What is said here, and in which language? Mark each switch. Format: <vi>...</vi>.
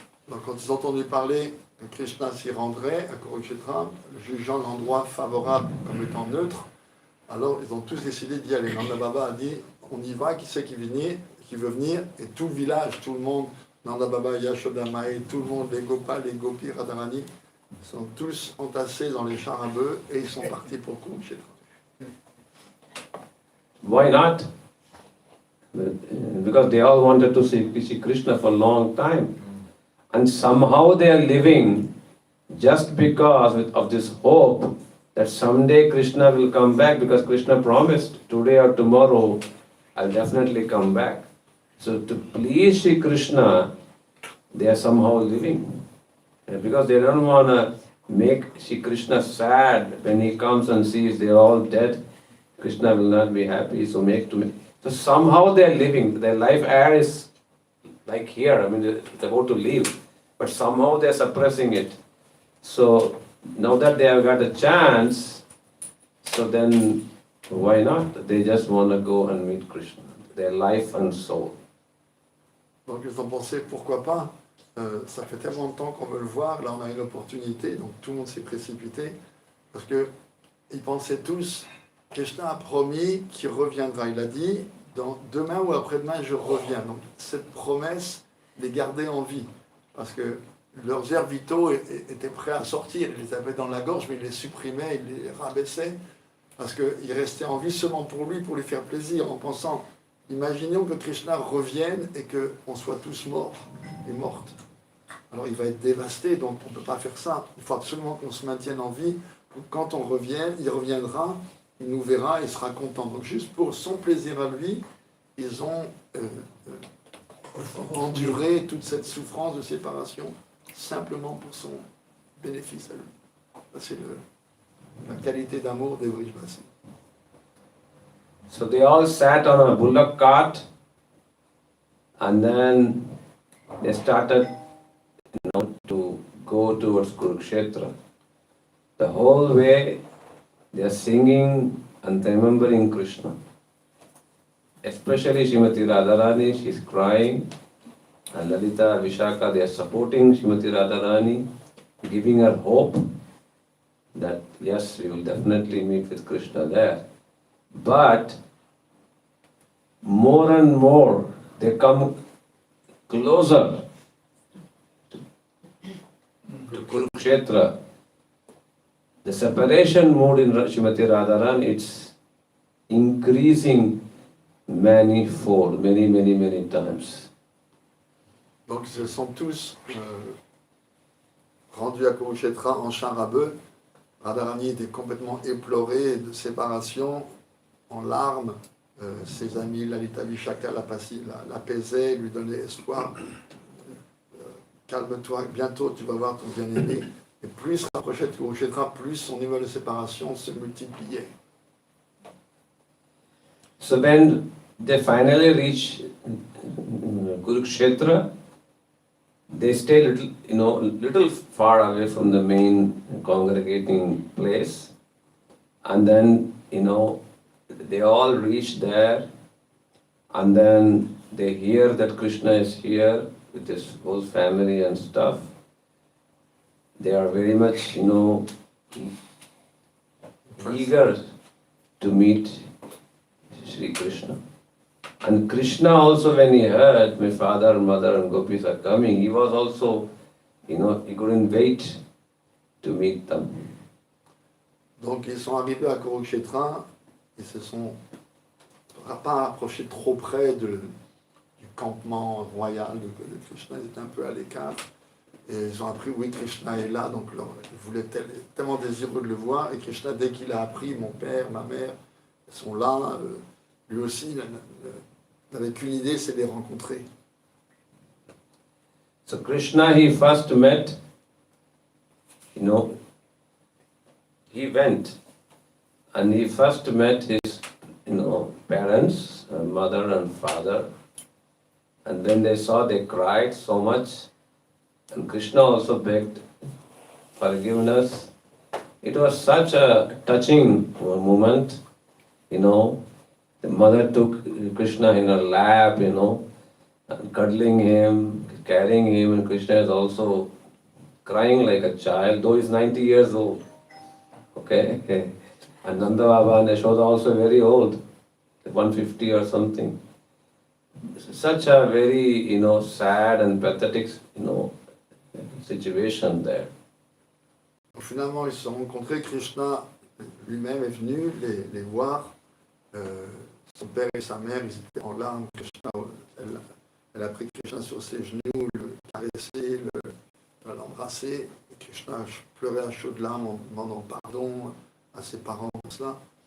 <fr>Donc quand ils ont entendu parler que Krishna s'y rendrait à Kurukshetra, jugeant l'endroit favorable comme étant neutre, alors ils ont tous décidé d'y aller. Nanda Baba a dit, on y va, qui c'est qui venait? qui veut venir, et tout le village, tout le monde, Nanda Baba, Yashoda Mae, tout le monde, les Gopal, les Gopis, Radharani, sont tous entassés dans les chars à bœufs et ils sont partis pour Kurukshetra.</fr> <en>Why not? Because they all wanted to see Krishna for a long time. And somehow they are living just because of this hope that someday Krishna will come back, because Krishna promised today or tomorrow I'll definitely come back. So to please Shri Krishna, they are somehow living. Because they don't want to make Shri Krishna sad when he comes and sees they are all dead. Krishna will not be happy, so So somehow they are living. Their life air is like here, I mean, they're about to leave. But somehow they are suppressing it. So now that they have got a chance, so then why not? They just want to go and meet Krishna, their life and soul.</en> <fr>Donc ils ont pensé, pourquoi pas, ça fait tellement de temps qu'on veut le voir, là on a une opportunité, donc tout le monde s'est précipité, parce que ils pensaient tous, Krishna a promis qu'il reviendra, il a dit, demain ou après-demain je reviens. Donc cette promesse les gardait en vie, parce que leurs airs vitaux étaient prêts à sortir, ils les avaient dans la gorge, mais ils les supprimaient, ils les rabaissaient, parce qu'ils restaient en vie seulement pour lui, pour lui faire plaisir, en pensant, imaginons que Krishna revienne et qu'on soit tous morts et mortes. Alors il va être dévasté, donc on ne peut pas faire ça. Il faut absolument qu'on se maintienne en vie. Quand on revient, il reviendra, il nous verra, il sera content. Donc juste pour son plaisir à lui, ils ont enduré toute cette souffrance de séparation, simplement pour son bénéfice à lui. Ça, c'est la qualité d'amour des Vrijvasi.</fr> <en>So they all sat on a bullock cart and then they started to go towards Kurukshetra. The whole way they are singing and remembering Krishna. Especially Srimati Radharani, she is crying, and Lalita, Vishaka, they are supporting Srimati Radharani, giving her hope that yes, we will definitely meet with Krishna there. But more and more they come closer to Kurukshetra. The separation mode in Srimati Radharani, it's increasing manifold, many times.</en> <fr>Donc ils sont tous rendus à Kurukshetra en char à bœuf. Radharani était complètement éploré de séparation, en larmes. Ses amis, Lalita Vishaka, l'apaisaient, lui donnaient espoir. Calme-toi, bientôt tu vas voir ton bien-aimé. Et plus il se rapprochait de Kurukshetra, plus son niveau de séparation se multipliait.</fr> <en>So when they finally reach Kurukshetra, they stay little far away from the main congregating place, and then they all reach there, and then they hear that Krishna is here with his whole family and stuff. They are very much, eager to meet Sri Krishna. And Krishna also, when he heard my father, mother and gopis are coming, he was also, he couldn't wait to meet them.</en> <fr>Donc ils sont arrivés à Kurukshetra, ils se sont pas approchés trop près du campement royal de Krishna, ils étaient un peu à l'écart. Et ils ont appris, oui, Krishna est là, donc ils voulaient tellement désireux de le voir. Et Krishna, dès qu'il a appris, mon père, ma mère, sont là, lui aussi, il n'avait qu'une idée, c'est de les rencontrer.</fr> <en>So Krishna, he first met, he went and he first met his, parents, mother and father. And when they saw, they cried so much. And Krishna also begged forgiveness. It was such a touching moment, The mother took Krishna in her lap, and cuddling him, carrying him, and Krishna is also crying like a child, though he's 90 years old. Okay? And Nanda Baba and Yashoda also very old, 150 or something. such a very, sad and pathetic, situation there.</en> <fr>Finalement, ils se sont rencontrés. Krishna lui-même est venu les voir. Son père et sa mère, ils étaient en larmes. Krishna, elle a pris Krishna sur ses genoux, le caressé, l'embrasser. Et Krishna pleurait à chaudes larmes en demandant pardon à ses parents pour cela.</fr>